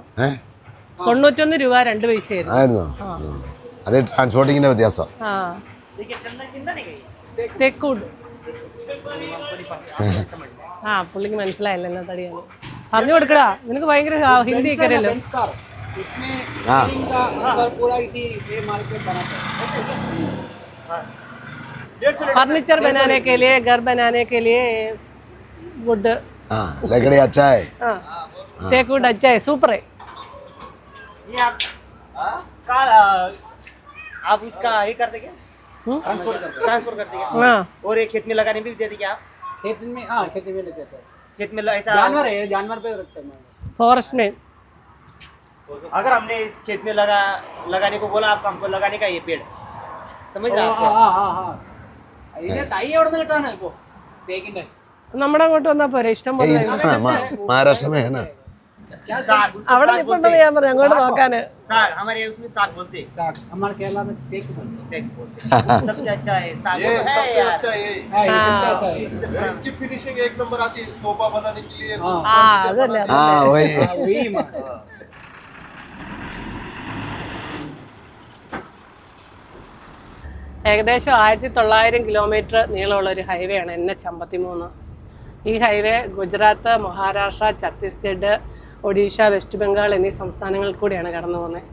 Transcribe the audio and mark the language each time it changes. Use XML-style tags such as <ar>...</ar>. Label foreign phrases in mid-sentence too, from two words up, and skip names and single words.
<ml>91 രൂപ 2 പൈസയായിരുന്നു. അത് ട്രാൻസ്പോർട്ടിങ്ങിന്റെ വ്യത്യാസം. തെക്കൂട് പുള്ളിക്ക് മനസ്സിലായില്ല എന്നാ തടിയാണ്. പറഞ്ഞു കൊടുക്കടാ, നിനക്ക് ഭയങ്കര ഹിന്ദി ഒക്കെ അറിയല്ലോ.</ml> <hi>फर्नीचर बनाने के लिए, घर बनाने के लिए वुड, लकड़ी अच्छा है, टेकवुड अच्छा है, सुपर है. ये आप उसका ये कर देंगे, ट्रांसफर कर देंगे. हाँ, और ये खेत में लगाने भी दे देंगे आप. खेत में, हाँ खेत में ले जाते हैं. खेत में ऐसा जानवर है, जानवर पे रखते हैं. फॉरेस्ट में अगर हमने खेत में लगाने को बोला, आपको हमको लगाने का ये पेड़, समझ रहे हैं?</hi> <ml>हाँ ഇതിന്റെ തൈ എവിടെ നിന്ന് കിട്ടാണ് ഇപ്പോ തേക്കിന്റെ? നമ്മുടെ അങ്ങോട്ട് വന്നാ പോരെ, ഇഷ്ടം പോലെ.</ml> <hi>महाराष्ट्र में है ना,</hi> <ml>അവിടെ നിൽപ്പുണ്ടെന്ന് ഞാൻ പറഞ്ഞു അങ്ങോട്ട് നോക്കാന്.</ml> <hi>साग हमारे उसमें साग बोलते हैं. साग हमारे केरला में तेक बोलते हैं. सबसे अच्छा है साग, है यार. हैं. इसकी फिनिशिंग एक नंबर आती है, सोफा बनाने के लिए.</hi> <ml>അതല്ലേ</ml> <hi>हाँ वही. वही</hi> <ml>ഏകദേശം 1900 കിലോമീറ്റർ നീളമുള്ള ഒരു ഹൈവേ ആണ് NH53. ഈ ഹൈവേ ഗുജറാത്ത്, മഹാരാഷ്ട്ര, ഛത്തീസ്ഗഡ്, ഒഡീഷ, വെസ്റ്റ് ബംഗാൾ എന്നീ സംസ്ഥാനങ്ങളിൽ കൂടിയാണ് കടന്നു പോകുന്നത്.</ml>